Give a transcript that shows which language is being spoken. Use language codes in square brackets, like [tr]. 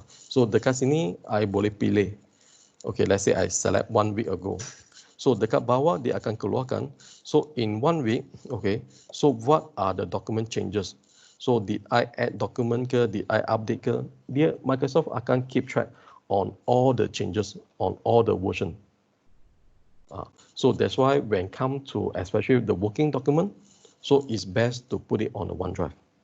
[ms] So dekat sini I boleh pilih. [en] Okay, let's say I select 1 week ago. [ms] So dekat bawah dia akan keluarkan. [en] So in 1 week, okay, so what are the document changes? So did I add document ke, did I update ke? [ms] Dia Microsoft akan [en] keep track on all the changes on all the version. So that's why when come to especially the working document, so it's best to put it on the OneDrive.